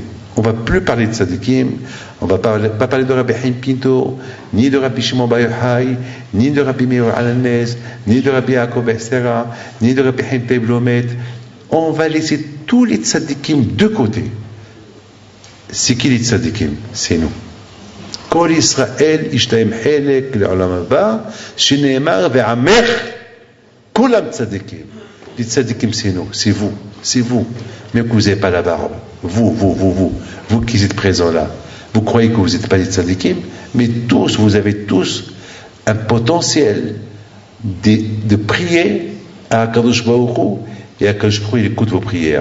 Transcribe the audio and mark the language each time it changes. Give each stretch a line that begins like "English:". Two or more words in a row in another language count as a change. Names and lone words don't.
French: On ne va plus parler de tzadikim, on ne va pas parler de Rabbi Chaim Pinto, ni de Rabbi Shimon Bar Yochai, ni de Rabbi Meir Alanez, ni de Rabbi Yaakov Be'sera, ni de Rabbi Chaim Teib Lomet. On va laisser tous les tzadikim de côté. C'est qui les tzadikim? C'est nous.
Hebrew: כל ישראל יש להם חלק לעולם הבא שנאמר ועמך כולם צדיקים.
French: Les tzadikim, c'est nous, c'est vous. Même que vous n'avez pas la barbe. Vous qui êtes présents là. Vous croyez que vous n'êtes pas des tzadikim, mais vous avez tous un potentiel de prier à
Hebrew: קדוש ברוך הוא,
French: et à
Hebrew: קדוש ברוך הוא,
French: il écoute vos prières.